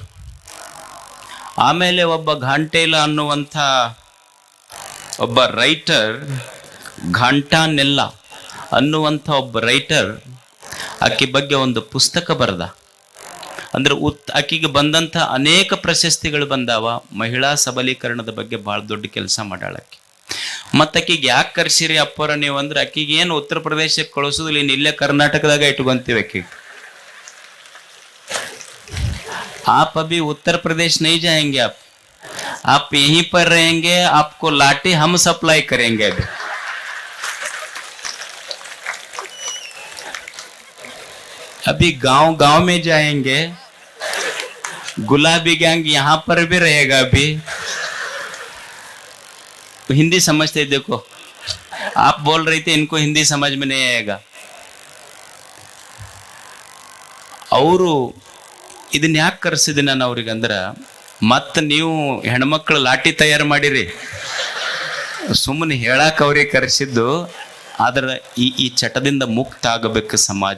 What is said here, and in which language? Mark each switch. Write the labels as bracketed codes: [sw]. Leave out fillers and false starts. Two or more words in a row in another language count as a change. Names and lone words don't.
[kn] ಆಮೇಲೆ ಒಬ್ಬ ಘಾಂಟೇಲ ಅನ್ನುವಂಥ ಒಬ್ಬ ರೈಟರ್, ಘಾಂಟಾನೆಲ್ಲ ಅನ್ನುವಂಥ ಒಬ್ಬ ರೈಟರ್ ಆಕಿ ಬಗ್ಗೆ ಒಂದು ಪುಸ್ತಕ ಬರೆದ. ಅಂದ್ರೆ ಆಕಿಗೆ ಬಂದಂಥ ಅನೇಕ ಪ್ರಶಸ್ತಿಗಳು ಬಂದಾವ. ಮಹಿಳಾ ಸಬಲೀಕರಣದ ಬಗ್ಗೆ ಭಾಳ ದೊಡ್ಡ ಕೆಲಸ ಮಾಡ್ಯಾಳಕ್ಕಿ. ಮತ್ತು ಆಕಿಗೆ ಯಾಕೆ ಕರ್ಸಿರಿ ಅಪ್ಪರ ನೀವು ಅಂದ್ರೆ, ಆಕಿಗೆ ಏನು ಉತ್ತರ ಪ್ರದೇಶಕ್ಕೆ ಕಳಿಸೋದಿಲ್ಲ, ಇನ್ನು ಇಲ್ಲೇ ಕರ್ನಾಟಕದಾಗ ಇಟ್ಕೊಂತೀವಿ ಆಕಿಗೆ. [hi] आप अभी उत्तर प्रदेश नहीं जाएंगे, आप यहीं पर रहेंगे, आपको लाठी हम सप्लाई करेंगे. अभी अभी गांव गांव में जाएंगे, गुलाबी गैंग यहां पर भी रहेगा. अभी हिंदी समझते, देखो आप बोल रही थी इनको हिंदी समझ में नहीं आएगा. [kn] ಅವರು ಇದನ್ನ ಯಾಕೆ ಕರೆಸಿದೆ ನಾನು ಅವ್ರಿಗೆ ಅಂದ್ರೆ, ಮತ್ತೆ ನೀವು ಹೆಣ್ಮಕ್ಳು ಲಾಠಿ ತಯಾರು ಮಾಡಿರಿ ಸುಮ್ಮನೆ ಹೇಳಕ್ಕೆ ಅವ್ರಿಗೆ ಕರೆಸಿದ್ದು. ಆದ್ರೆ ಈ ಚಟದಿಂದ ಮುಕ್ತ ಆಗಬೇಕು ಸಮಾಜ.